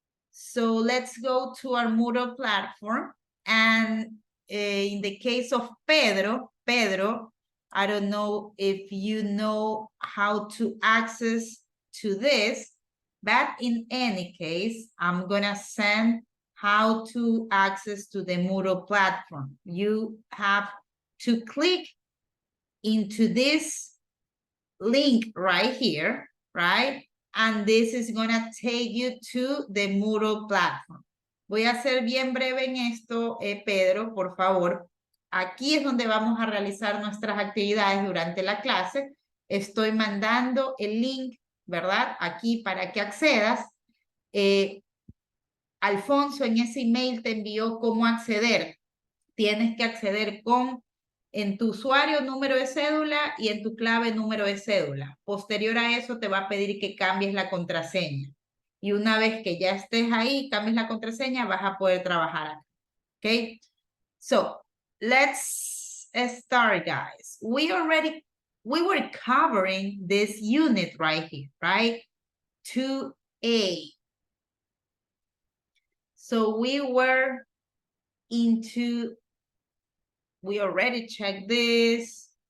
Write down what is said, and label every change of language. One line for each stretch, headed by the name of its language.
English: So let's go to our Moodle platform. And in the case of Pedro, I don't know if you know how to access to this, but in any case, I'm gonna send how to access to the Moodle platform. You have to click into this link right here, right? And this is gonna take you to the Moodle platform.
Spanish: Voy a ser bien breve en esto, Pedro, por favor. Aquí es donde vamos a realizar nuestras actividades durante la clase. Estoy mandando el link, ¿verdad? Aquí para que accedas. Alfonso en ese email te envió cómo acceder. Tienes que acceder en tu usuario número de cédula y en tu clave número de cédula. Posterior a eso te va a pedir que cambies la contraseña. Y una vez que ya estés ahí, cambies la contraseña, vas a poder trabajar acá.
English: Okay? So, let's start, guys. We were covering this unit right here, right? 2A. So we were we already checked this.